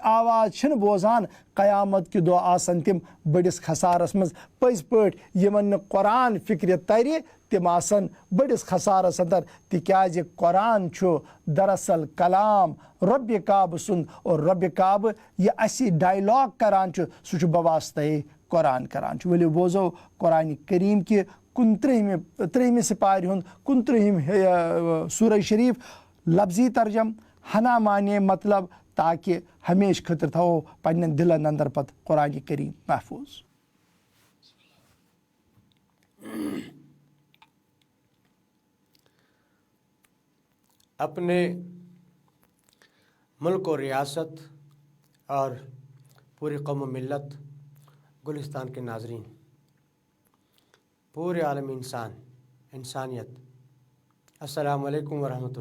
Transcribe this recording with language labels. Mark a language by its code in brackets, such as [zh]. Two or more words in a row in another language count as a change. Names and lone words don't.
[ks] آواز چھِنہٕ بوزان قیامت کہِ دۄہ آسن تِم بٔڑِس خسارس منٛز پٔزۍ پٲٹھۍ یِمن نہٕ قۄران فِکرِ ترِ تِم آسن بٔڑِس خسارس انٛدر تِکیٛازِ قۄران چھُ دراصل کلام رۄبہِ کعبہٕ سُنٛد اور رۄبہِ کعبہٕ یہِ اسہِ ڈایلاگ کران چھُ سُہ چھُ بواسطے قۄران کران چھُ ؤلِو بوزو قۄرانہِ کریٖم کہِ 29 سپارِ ہُنٛد 29 سورہ شریٖف لفظی ترجم ہنا مانے مطلب تاکہِ ہمیشہٕ خٲطرٕ تھاوو پننٮ۪ن دِلن انٛدر پتہٕ قۄرانہِ کریٖم محفوٗظ [ur] اپنے ملک و ریاست اور پوری قوم و ملت گلستان کے ناظرین پورے عالم انسانیت [ar] السلام علیکم ورحمۃ